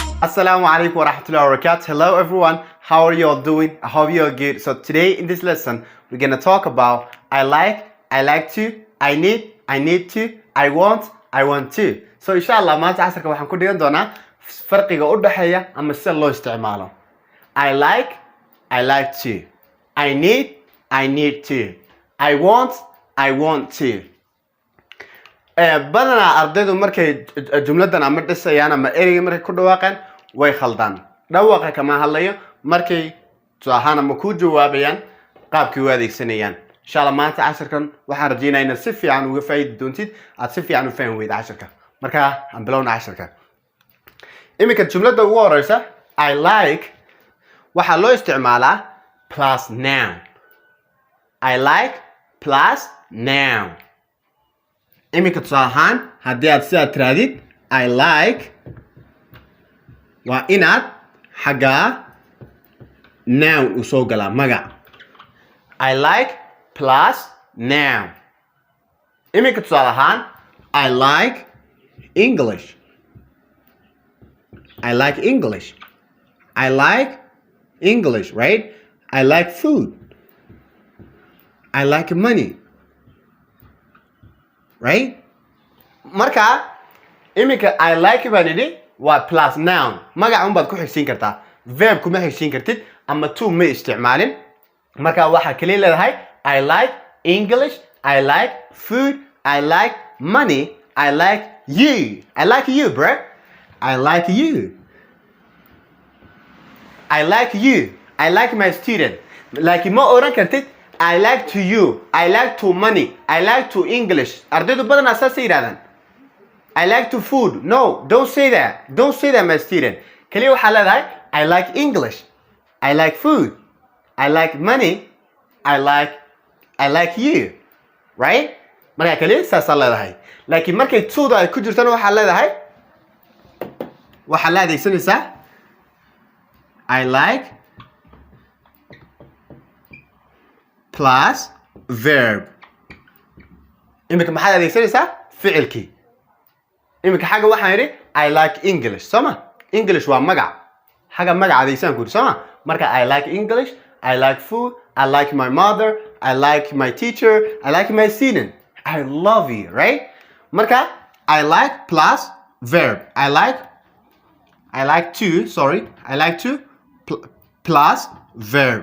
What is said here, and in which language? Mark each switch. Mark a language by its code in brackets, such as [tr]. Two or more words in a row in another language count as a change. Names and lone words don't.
[ar] السلام عليكم ورحمة الله وبركاته. [en] Hello everyone, how are you all doing? I hope you are good. So today in this lesson, we're gonna talk about I like to, I need to, I want to. [so] So inshallah maanta casharka waxaan ku dhigan doonaa farqiga u dhaxeeya ama sida loo isticmaalo. [en] I like to. I need to. I want to. [so] badanaa ardaydu markay jumladan ama dhisayaan ama ereyga markay ku dhawaaqaan way khaldaan. Dhawaaqa kama hadlayo markay tusahaan ama ku jawaabayaan qaabkii u adeegsanayaan. Inshallah maanta casharkan waxaan rajeynayaa inaad si fiican uga faa'iidi doontid, aad si fiican u fahmi weydo casharka. Marka aan bilowna casharka. Iminka jumlada ugu horeysa [en] I like [so] waxaa loo isticmaalaa [en] plus noun. I like plus noun. [so] iminka tusaalahaan haddii aad sidaad tiraadid [en] I like [so] waa inaad xaggaa noun u soo galaa magac. [en] I like plus noun. iminka tusaalahaan I like English. I like English. I like English, right? I like food. I like money. Right? [so] Marka iminka [en] I like [so] baan idhi waa [en] plus noun. [so] Magac un baad ku xigsiin kartaa. Verb kuma xigsiin kartid ama to ma isticmaalin. Marka waxaa kaliya leedahay [en] I like English, I like food, I like money, I like you. I like you, bro. I like you. I like you. I like my student. Like [so] ma oran kartid [en] I like to you. I like to money. I like to English. [so] Ardaydu badan asaas yiraahdaan. [en] I like to food. No, don't say that. Don't say that, my student. [so] Kaliya waxaa leedahay [en] I like English. I like food. I like money. I like you. Right? [so] Marka kaliya saasaa leedahay. Laakiin markay to-da ay ku jirtana waxaa leedahay waxaa la adeegsanaysaa [en] I like plus verb. [so] iminka maxaad adeegsanaysaa ficilkii. iminka xagga waxaan yidhi [en] I like English [so] sooma. English waa magac. xagga magac adeegsan ku yidhi sooma. [en] marka I like English, I like food, I like my mother, I like my teacher, I like my student. I love you, right? marka I like plus verb. I like to plus verb.